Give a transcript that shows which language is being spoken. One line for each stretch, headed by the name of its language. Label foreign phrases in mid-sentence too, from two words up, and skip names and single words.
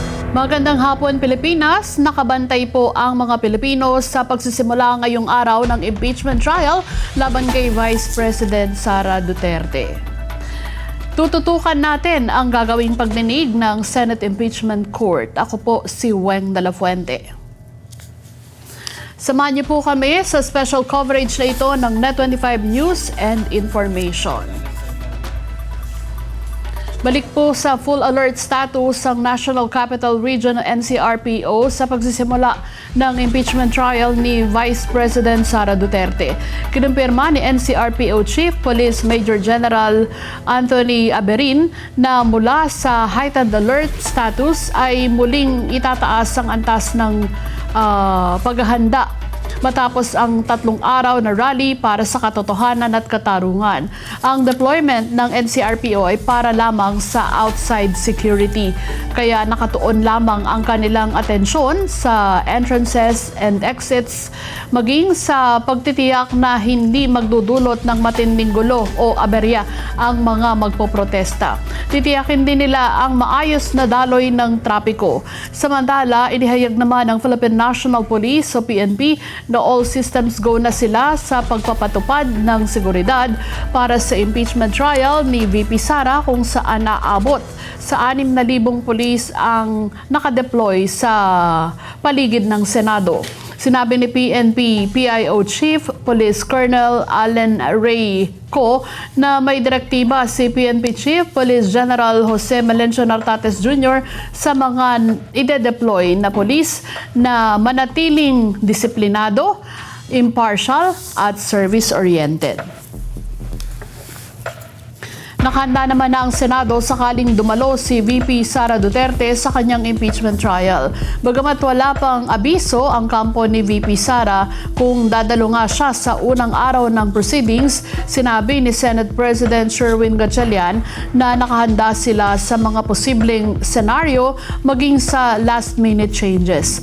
Filipino: Magandang hapon, Pilipinas. Nakabantay po ang mga Pilipino sa pagsisimula ngayong araw ng
English: impeachment trial
Filipino: laban kay Vice President Sara Duterte. Tututukan natin ang gagawing pagdinig ng Senate Impeachment Court. Ako po si Weng de la Fuente. Samahan niyo po kami sa
English: special coverage
Filipino: na ito ng NET25 News and Information. Balik po sa
English: full alert status
Filipino: ang National Capital Region NCRPO sa pagsisimula ng
English: impeachment trial
Filipino: ni Vice President Sara Duterte. Kinumpirma ni NCRPO Chief Police Major General Anthony Aberin na mula sa
English: heightened alert status
Filipino: ay muling itataas ang antas ng paghahanda matapos ang 3 araw na rally para sa katotohanan at katarungan. Ang deployment ng NCRPO ay para lamang sa
English: outside security,
Filipino: kaya nakatuon lamang ang kanilang atensyon sa
English: entrances and exits,
Filipino: maging sa pagtitiyak na hindi magdudulot ng matinding gulo o aberya ang mga magpoprotesta. Titiyakin din nila ang maayos na daloy ng trapiko. Samantala, inihayag naman ng Philippine National Police o PNP na
English: all systems go
Filipino: na sila sa pagpapatupad ng seguridad para sa
English: impeachment trial
Filipino: ni VP Sara, kung saan naabot sa 6,000 pulis ang nakadeploy sa paligid ng Senado. Sinabi ni PNP PIO Chief Police Colonel Allen Ray Co na may direktiba si PNP Chief Police General Jose Melencio Nartates Jr. sa mga ide-deploy na pulis na manatiling disiplinado, impartial at service-oriented. Nakahanda naman na ang Senado sakaling dumalo si VP Sara Duterte sa kanyang
English: impeachment trial.
Filipino: Bagamat wala pang abiso ang kampo ni VP Sara kung dadalo nga siya sa unang araw ng proceedings, sinabi ni Senate President Sherwin Gatchalian na nakahanda sila sa mga posibleng senaryo maging sa
English: last-minute changes.